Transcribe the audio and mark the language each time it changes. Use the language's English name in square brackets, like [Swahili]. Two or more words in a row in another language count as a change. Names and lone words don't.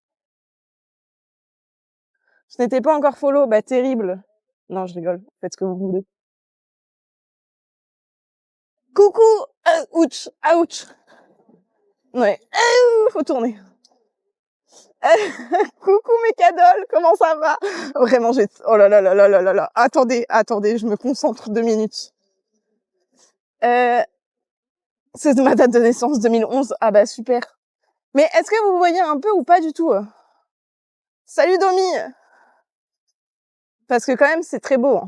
[French] Je n'étais pas encore follow, bah terrible. Non, je rigole. Faites ce que vous voulez. Coucou, ouch, ouch. Ouais, faut tourner. Coucou mes cadoles, comment ça va? Vraiment, oh là là là là là là là. Attendez, je me concentre 2 minutes. C'est ma date de naissance, 2011. Ah bah super. Mais est-ce que vous voyez un peu ou pas du tout? Salut Domi. Parce que quand même, c'est très beau.